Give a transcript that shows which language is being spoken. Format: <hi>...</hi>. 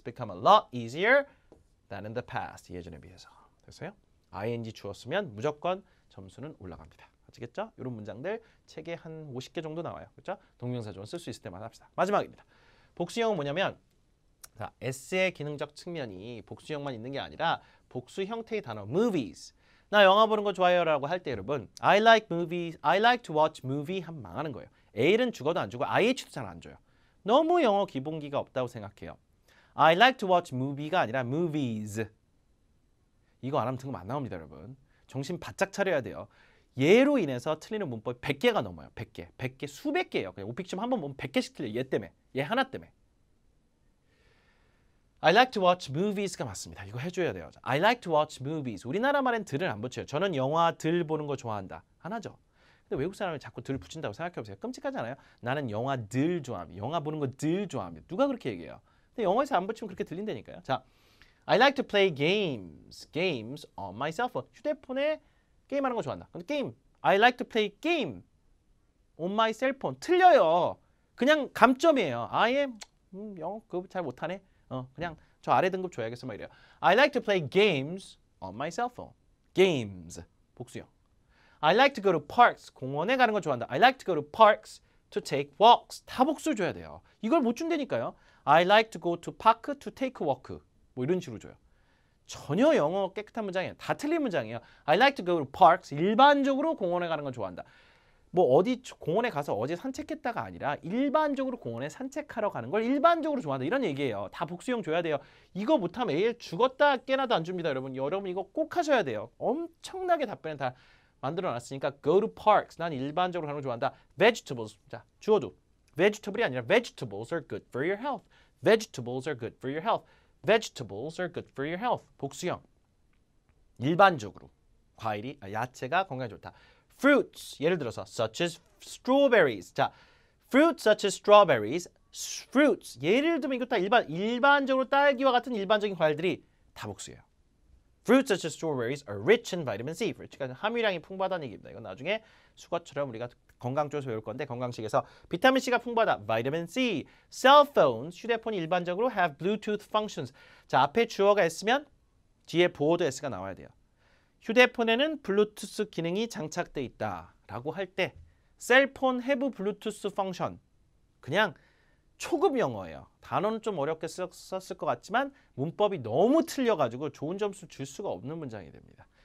<en>Has become a lot easier than in the past.</en> <ko>예전에 비해서. 됐어요? ing 주었으면 무조건 점수는 올라갑니다. 아시겠죠? 이런 문장들 책에 한 50개 정도 나와요. 그렇죠? 동명사 조원 쓸 수 있을 때만 합시다. 마지막입니다. 복수형은 뭐냐면 자, S의 기능적 측면이 복수형만 있는 게 아니라 복수 형태의 단어 movies. 나 영화 보는 거 좋아요라고 할 때 여러분</ko> <en>I like movies, I like to watch movie</en> <ko>하면 망하는 거예요. A는 죽어도 안 주고 IH도 잘 안 줘요. 너무 영어 기본기가 없다고 생각해요.</ko> <en>I like to watch movie</en> <ko>가 아니라 movies. 이거 안 하면 등급 안 나옵니다, 여러분. 정신 바짝 차려야 돼요. 얘로 인해서 틀리는 문법이 100개가 넘어요. 100개. 100개, 수백 개예요. 그냥 오픽 시험 한번 보면 100개씩 틀려요. 얘 때문에. 얘 하나 때문에.</ko> <en>I like to watch movies가</en> <ko>맞습니다. 이거 해줘야 돼요.</ko> <en>I like to watch movies.</en> <ko>우리나라 말엔 들을 안 붙여요. 저는 영화들 보는 거 좋아한다. 안 하죠. 근데 외국 사람이 자꾸 들 붙인다고 생각해보세요. 끔찍하잖아요. 나는 영화들 좋아합니다. 영화 보는 거 들 좋아합니다. 누가 그렇게 얘기해요? 근데 영어에서 안 붙이면 그렇게 들린다니까요.</ko> <en>자, I like to play games on my cell phone.</en> <ko>휴대폰에 게임하는 거 좋아한다. 근데 게임,</ko> <en>I like to play game on my cell phone.</en> <ko>틀려요. 그냥 감점이에요. 아예 영어 그거 잘 못하네. 그냥 저 아래 등급 줘야겠어 막 이래요.</ko> <en>I like to play games on my cell phone. Games, 복수형. I like to go to parks.</en> <ko>공원에 가는 거 좋아한다.</ko> <en>I like to go to parks to take walks.</en> <ko>다 복수 줘야 돼요. 이걸 못 준다니까요.</ko> <en>I like to go to park to take a walk.</en> <ko>뭐 이런 식으로 줘요. 전혀 영어 깨끗한 문장이에요. 다 틀린 문장이에요.</ko> <en>I like to go to parks.</en> <ko>일반적으로 공원에 가는 거 좋아한다. 뭐 어디 공원에 가서 어제 산책했다가 아니라 일반적으로 공원에 산책하러 가는 걸 일반적으로 좋아한다. 이런 얘기예요. 다 복수형 줘야 돼요. 이거 못하면 AL 죽었다 깨나도 안 줍니다. 여러분 이거 꼭 하셔야 돼요. 엄청나게 답변을 다 만들어놨으니까</ko> <en>go to parks.</en> <ko>난 일반적으로 가는 거 좋아한다.</ko> <en>vegetables.</en> <ko>자, 주어도</ko> <en>vegetable</en> <ko>이 아니라</ko> <en>vegetables are good for your health. vegetables are good for your health. vegetables are good for your health.</en> <ko>복수형. 일반적으로 과일이 야채가 건강에 좋다.</ko> <en>fruits.</en> <ko>예를 들어서</ko> <en>such as strawberries. 자, fruits such as strawberries. fruits.</en> <ko>예를 들면 이거 다 일반적으로 딸기와 같은 일반적인 과일들이 다 복수예요.</ko> <en>Fruits such as strawberries are rich in vitamin C.</en> <ko>rich가 함유량이 풍부하다는 얘기입니다. 이건 나중에 수거처럼 우리가 건강 쪽에서 배울 건데 건강식에서 비타민 C가 풍부하다.</ko> <en>vitamin C. Cell phones.</en> <ko>휴대폰이 일반적으로</ko> <en>have Bluetooth functions.</en> <ko>자, 앞에 주어가 S면 뒤에 보어도 S가 나와야 돼요. 휴대폰에는 블루투스 기능이 장착돼 있다라고 할 때 셀폰</ko> <en>have Bluetooth function.</en> <ko>그냥 초급 영어예요. 단어는 좀 어렵게 썼을 것 같지만 문법이 너무 틀려가지고 좋은 점수 줄 수가 없는 문장이 됩니다.</ko>